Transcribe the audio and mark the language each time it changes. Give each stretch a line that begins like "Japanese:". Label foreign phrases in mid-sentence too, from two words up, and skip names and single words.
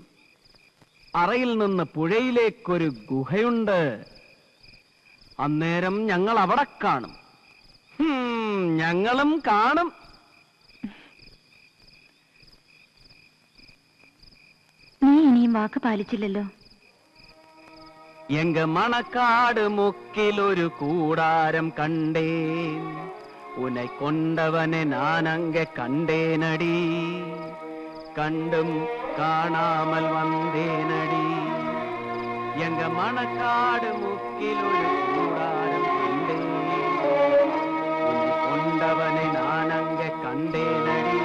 Malayalam: അറയിൽ നിന്ന് പുഴയിലേക്കൊരു ഗുഹയുണ്ട്. അന്നേരം ഞങ്ങൾ അവിടെ കാണും. ഞങ്ങളും കാണും. നീ ഇനിയും വാക്ക് പാലിച്ചില്ലല്ലോ.
Tamil: எங்க மணக்காடு முக்கில் ஒரு கூடாரம் கண்டேன், உன்னை கொண்டவனை நான் அங்கே கண்டேனடி, கண்டும் காணாமல் வந்தேனடி. எங்க மணக்காடு முக்கில் ஒரு கூடாரம் கண்டேன், உன்னை கொண்டவனை நான் அங்கே கண்டேனடி.